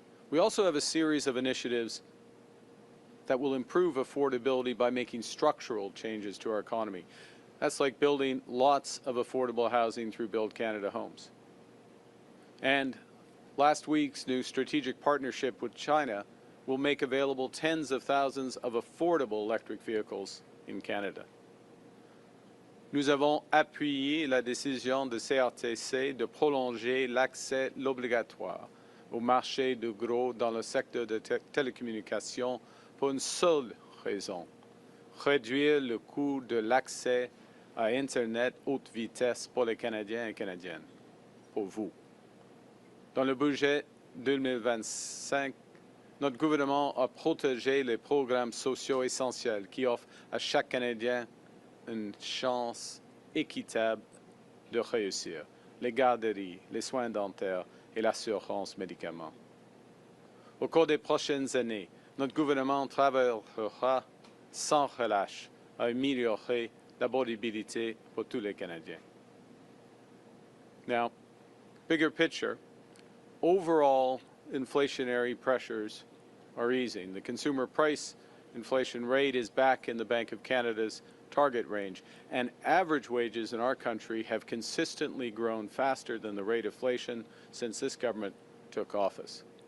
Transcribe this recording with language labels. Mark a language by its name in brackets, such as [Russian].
[English] We also have a series of initiatives that will improve affordability by making structural changes to our economy. That's like building lots of affordable housing through Build Canada Homes. And last week's new strategic partnership with China will make available tens of thousands of affordable electric vehicles in Canada. [French] Nous avons appuyé la décision de CRTC de prolonger l'accès obligatoire au marché de gros dans le secteur de télécommunications pour une seule raison: réduire le coût de l'accès à Internet haute vitesse pour les Canadiens et Canadiennes, pour vous. Dans le budget 2025, notre gouvernement a protégé les programmes sociaux essentiels qui offrent à chaque Canadien une chance équitable de réussir: les garderies, les soins dentaires et l'assurance médicaments. Au cours des prochaines années, notre gouvernement travaillera sans relâche à améliorer l'affordabilité pour tous les Canadiens. [English] Now, bigger picture, overall inflationary pressures are easing. The consumer price inflation rate is back in the Bank of Canada's target range, and average wages in our country have consistently grown faster than the rate of inflation since this government took office.